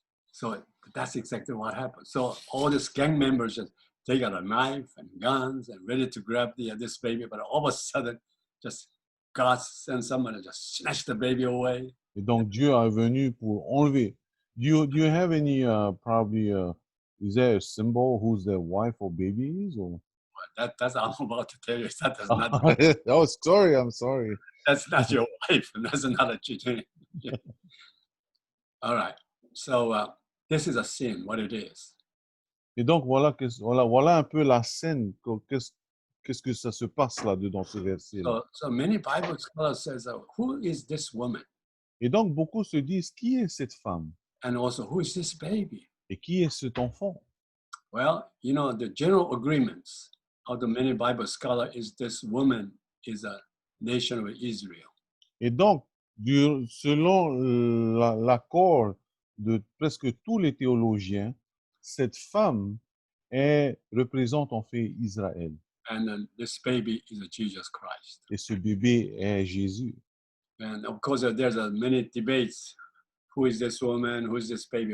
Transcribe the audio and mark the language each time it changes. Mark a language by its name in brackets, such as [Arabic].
[English] So that's exactly what happened. So all these gang members just take out a knife and guns and ready to grab this baby, but all of a sudden, just God sent someone to just snatch the baby away. [French] Et donc Dieu est venu pour enlever. [English] Do you have any probably is there a symbol who's the wife or baby is or? That's I'm about to tell you. That does not. Oh, sorry. I'm sorry. That's not your wife. That's not a cheating. All right. So this is a sin. What it is. [French] Et donc voilà un peu la scène. Qu'est-ce que ça se passe là dedans ce verset. [English] So many Bible scholars says, who is this woman? [French] Et donc beaucoup se disent qui est cette femme? [English] And also, who is this baby? [French] Et qui est cet enfant? [English] Well, you know, the general agreements of the many Bible scholars is this woman is a nation of Israel. [French] Et donc, selon l'accord de presque tous les théologiens, cette femme représente en fait Israël. [English] And then this baby is Jesus Christ. [French] Et ce bébé est Jésus. [English] And of course, there's many debates. Who is this woman? Who is this baby?